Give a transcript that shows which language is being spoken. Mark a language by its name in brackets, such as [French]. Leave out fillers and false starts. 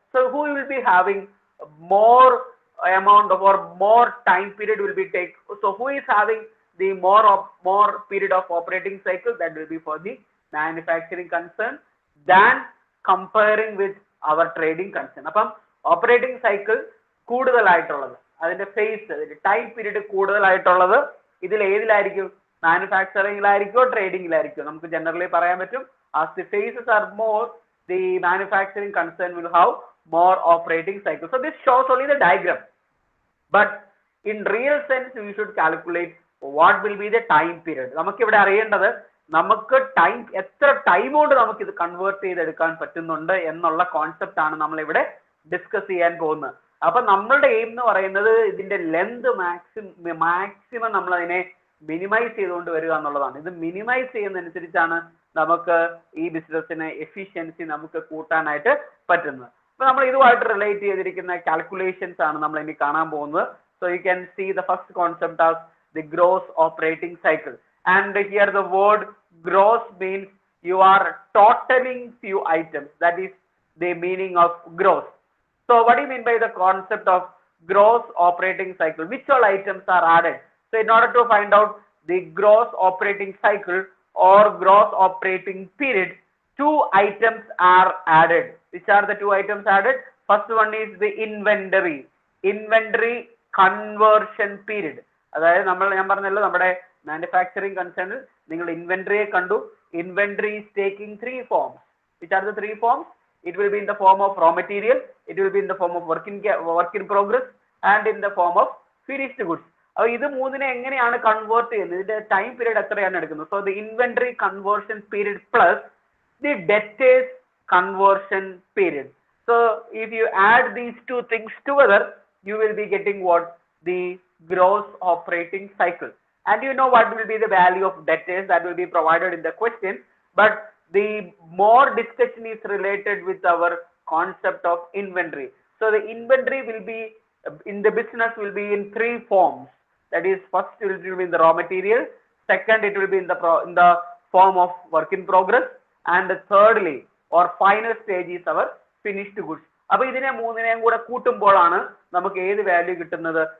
[English] So who will be having more amount of, or more time period will be take. So who is having the more period of operating cycle? That will be for the manufacturing concern than comparing with our trading concern. [Malayalam] അപ്പം operating cycle കൂടുതലായിട്ടുള്ളത്, അതിന്റെ face, അതിന്റെ time period കൂടുതലായിട്ടുള്ളത് ഇതിൽ ഏതിലായിരിക്കും? മാനുഫാക്ചറിംഗിലായിരിക്കോ ട്രേഡിംഗിലായിരിക്കോ? നമുക്ക് generally പറയാൻ പറ്റും, [English] as the phases are more, the manufacturing concern will have more operating cycle. So this shows only the diagram, but in real sense we should calculate what will be the time period. [Malayalam] നമുക്ക് ഇവിടെ അറിയേണ്ടത്, നമുക്ക് time, എത്ര time കൊണ്ട് നമുക്ക് ഇത് convert ചെയ്തെടുക്കാൻ പറ്റുന്നുണ്ട് എന്നുള്ള കോൺസെപ്റ്റ് ആണ് നമ്മൾ ഇവിടെ ഡിസ്കസ് ചെയ്യാൻ പോകുന്നത്. അപ്പൊ നമ്മളുടെ എയിം എന്ന് പറയുന്നത് ഇതിന്റെ ലെന്ത് മാക്സിമം നമ്മൾ അതിനെ മിനിമൈസ് ചെയ്തുകൊണ്ട് വരിക എന്നുള്ളതാണ്. ഇത് മിനിമൈസ് ചെയ്യുന്നതനുസരിച്ചാണ് നമുക്ക് ഈ ബിസിനസ്സിന് എഫിഷ്യൻസി നമുക്ക് കൂട്ടാനായിട്ട് പറ്റുന്നത്. അപ്പൊ നമ്മൾ ഇതുമായിട്ട് റിലേറ്റ് ചെയ്തിരിക്കുന്ന കാൽക്കുലേഷൻസ് ആണ് നമ്മൾ ഇനി കാണാൻ പോകുന്നത്. [English] So you can see the first concept as the gross operating cycle. And here the word gross means you are totaling few items. That is the meaning of gross. So what do you mean by the concept of gross operating cycle? Which all items are added? So in order to find out the gross operating cycle or gross operating period, two items are added. Which are the two items added? First one is the inventory conversion period. [Malayalam] അതായത് ഞാൻ പറഞ്ഞല്ലോ, നമ്മുടെ manufacturing കൺസേണിൽ നിങ്ങൾ ഇൻവെന്ററിയെ കണ്ടു. [English] Inventory is taking three forms. Which are the three forms? It will be in the form of raw material, it will be in the form of work in progress, and in the form of finished goods. [Malayalam] അപ്പോൾ ഇത് മൂന്നിനെ എങ്ങനെയാണ് convert ചെയ്യുന്നത്? ഇതിന്റെ time period എത്രയാണ് എടുക്കുന്നത്? [English] So the inventory conversion period plus the debtors conversion period. So if you add these two things together, you will be getting what? The gross operating cycle. And you know what will be the value of debtors? That will be provided in the question. But the more discussion is related with our concept of inventory. So the inventory will be in the business will be in three forms. That is, first it will be in the raw material, second it will be in the form of work in progress, and thirdly or final stage is our finished goods. [Malayalam] അപ്പോൾ ഇതിനെ മൂന്നിനെയും കൂടെ കൂട്ടുമ്പോഴാണ് നമുക്ക് ഏത് value കിട്ടുന്നത്?